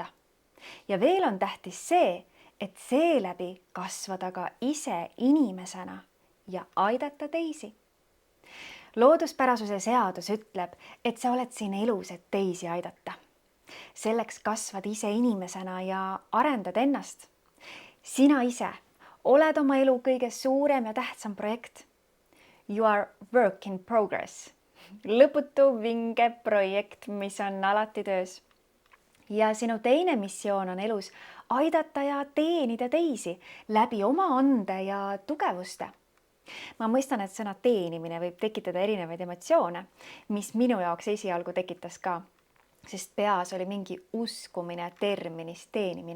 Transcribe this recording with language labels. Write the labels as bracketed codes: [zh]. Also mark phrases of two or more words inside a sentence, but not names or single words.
[et] Ja veel on tähtis see, et seeläbi kasvada ka ise inimesena ja aidata teisi. Looduspärasuse seadus ütleb, et sa oled siin elus, et teisi aidata. Selleks kasvad ise inimesena ja arendad ennast. Sina ise oled oma elu kõige suurem ja tähtsam projekt. [en] You are work in progress. [et] Lõputu vinge projekt, mis on alati töös. Ja sinu teine missioon on elus aidata ja teenida teisi läbi oma ande ja tugevuste. Ma mõistan, et sõna teenimine võib tekitada erinevaid emotsioone, mis minu jaoks esialgu tekitas ka, sest peas oli mingi uskumine terminist teenimine.